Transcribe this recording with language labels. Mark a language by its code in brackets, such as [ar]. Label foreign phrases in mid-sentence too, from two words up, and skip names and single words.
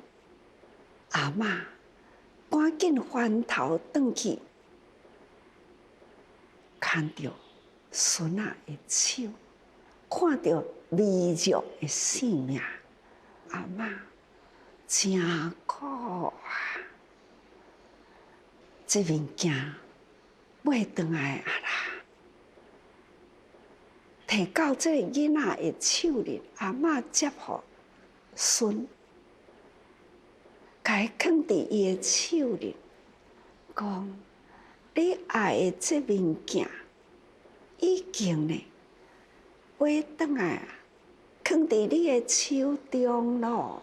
[nan] 阿嬷赶紧翻头转去，看到孙仔的手，看到微弱的生命，阿嬷真苦啊！这物件买转来啊啦，摕到这个囡仔的手里，阿嬷接互孙，甲伊放伫伊的手里，讲：你爱的这物件，已经呢买转来啊，放伫你的手中咯。